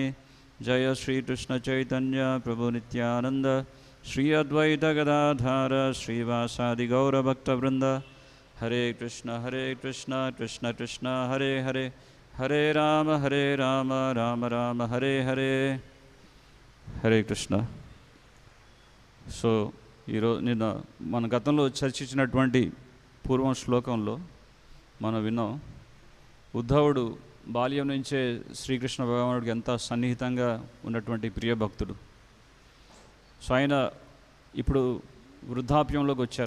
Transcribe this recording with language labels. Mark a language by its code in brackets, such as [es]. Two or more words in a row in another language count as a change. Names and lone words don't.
[te] Jaya Sri Krishna Chaitanya Prabhu Nityananda Sri Advaita Gadadhara Sri Vasadi Gaura Bhakta Vrinda. Hare Krishna Krishna Krishna Hare Hare Hare Rama Rama Rama Hare Hare. Hare Krishna. సో ఈరోజు నిన్న మన గతంలో చర్చించినటువంటి పూర్వం శ్లోకంలో మనం విన్నాం, ఉద్ధవుడు బాల్యం నుంచే శ్రీకృష్ణ భగవానుడికి ఎంత సన్నిహితంగా ఉన్నటువంటి ప్రియ భక్తుడు. సో ఆయన ఇప్పుడు వృద్ధాప్యంలోకి వచ్చారు.